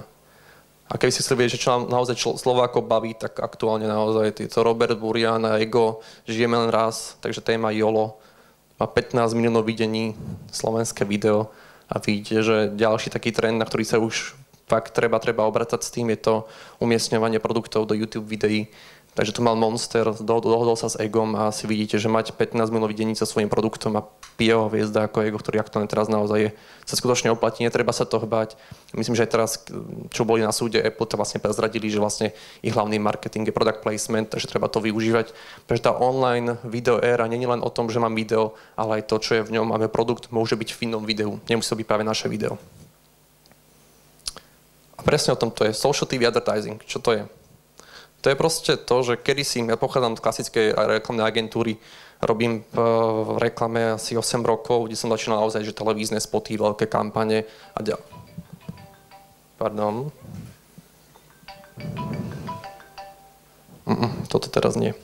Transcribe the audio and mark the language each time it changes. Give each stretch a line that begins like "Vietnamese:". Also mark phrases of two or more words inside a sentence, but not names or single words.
Slovak: A keby si chceli vedieť, že čo nám naozaj Slovákov baví, tak aktuálne naozaj to Robert Burian a Ego, žijeme len raz, takže téma YOLO má 15 miliónov videní, slovenské video a vidíte, že ďalší taký trend, na ktorý sa už fakt treba obracať s tým, je to umiestňovanie produktov do YouTube videí. Takže tu mal Monster, dohodol sa s Egom a si vidíte, že mať 15 minút videní so svojím produktom a pije ho hviezda ako Ego, ktorý aktuálne teraz naozaj je, sa skutočne oplatí, netreba sa toho bať. Myslím, že aj teraz, čo boli na súde Apple, to vlastne prezradili, že vlastne ich hlavný marketing je
English: product placement,
Slovak: takže treba to využívať. Takže tá online video éra nie je len o tom, že mám video, ale aj to, čo je v ňom. Máme produkt, môže byť v inom videu, nemusí to byť práve naše video. A presne o tom to je
English: social TV advertising.
Slovak: Čo to je? To je proste to, že kedysi, ja pochádzam z klasickej reklamnej agentúry, robím v reklame asi 8 rokov, kde som začínal naozaj, že televízne spoty, veľké kampane a Pardon. Toto teraz nie.